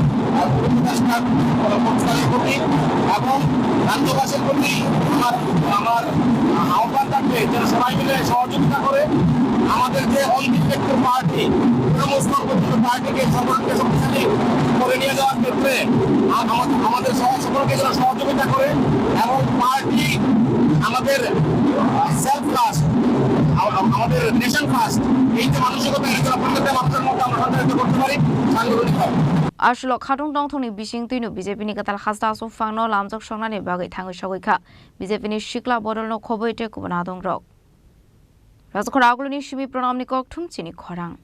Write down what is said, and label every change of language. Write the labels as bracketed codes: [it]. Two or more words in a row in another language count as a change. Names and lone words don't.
[bn] প্রতি এবং রাজ্যবাসীর প্রতি আমার আহ্বান থাকবে যারা সবাই মিলে সহযোগিতা করে আমাদের যে [en] undefected party [bn] সমস্ত পার্টিকে সকলকে শক্তিশালী করে নিয়ে যাওয়ার ক্ষেত্রে আমাদের সকলকে যারা সহযোগিতা করে এবং পার্টি আমাদের [en] self first [bn] আমাদের [en] nation first [bn] এই যে মানসিকতা এটা প্রত্যেকটা মানুষের মধ্যে আমরা সঞ্চারিত করতে পারি সাংগঠনিকভাবে [trp] Ashlo Khatung Dongthoni Bishing Tinu BJP ni Kwtal Hasteo Achukphang no Lamjaksoknani Bagwi Thangwi Sogwikha BJP ni Shikla Bodol no Khobwi te Kubun Adongrok Rajakhor Aguloni Shimi Pranamni Kokthum Chini Khorang